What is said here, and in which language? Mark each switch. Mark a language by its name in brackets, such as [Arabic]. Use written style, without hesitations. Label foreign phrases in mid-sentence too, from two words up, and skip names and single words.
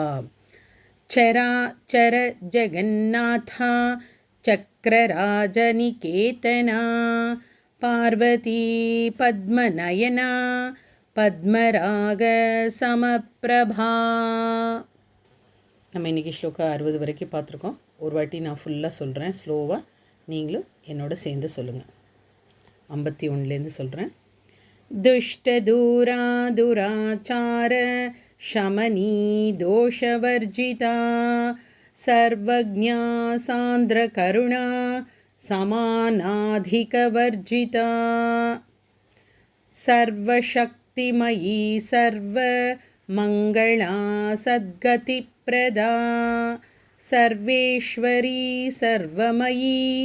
[Sanskrit] चराचर जगन्नाथा चक्रराजनिकेतना पार्वती पद्मनयना पद्मराग समप्रभा. [Tamil] நம்ம இன்றைக்கி ஸ்லோகா 60 வரைக்கும் பார்த்துருக்கோம். ஒரு வாட்டி நான் ஃபுல்லாக சொல்கிறேன் ஸ்லோவாக, நீங்களும் என்னோட சேர்ந்து சொல்லுங்கள். 51லேருந்து சொல்கிறேன். [Sanskrit] दुष्टदूरा दुराचार शमनी दोषवर्जिता सर्वज्ञा सान्द्रकरुणा समानाधिकवर्जिता सर्वशक्तिमयी सर्वमङ्गला सद्गतिप्रदा सर्वेश्वरी सर्वमयी